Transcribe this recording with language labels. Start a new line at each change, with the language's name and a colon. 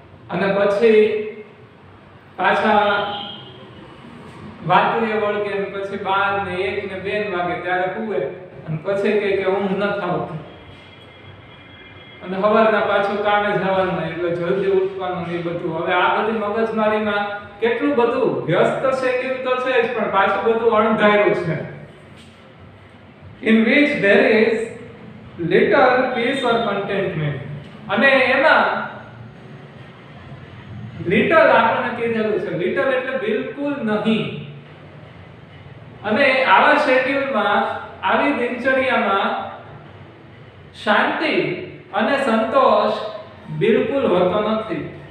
Gujarati: અને પછી પાછા વાતુએ વળગે, ને પછી 12 ને 1 ને 2 વાગે ત્યારે હુએ, અને પછી કહે કે ઊંઘ ન આવતી. અને સવારના પાછું કામે જવાનું, એટલે જલ્દી ઉઠવાનું ને બધું. હવે આ બધી મગજમારીમાં કેટલું બધું વ્યસ્ત શેડ્યુલ તો છે જ, પણ પાછું બધું અણધાર્યું છે.
English: In which there is little peace or contentment.
Gujarati: અને એમાં લિટલ આપણને કીધેલું છે, લિટલ એટલે બિલકુલ નહીં. અને આવા શેડ્યુલમાં, આવી દિનચર્યામાં શાંતિ અને સંતોષ બિલકુલ હોતો નથી.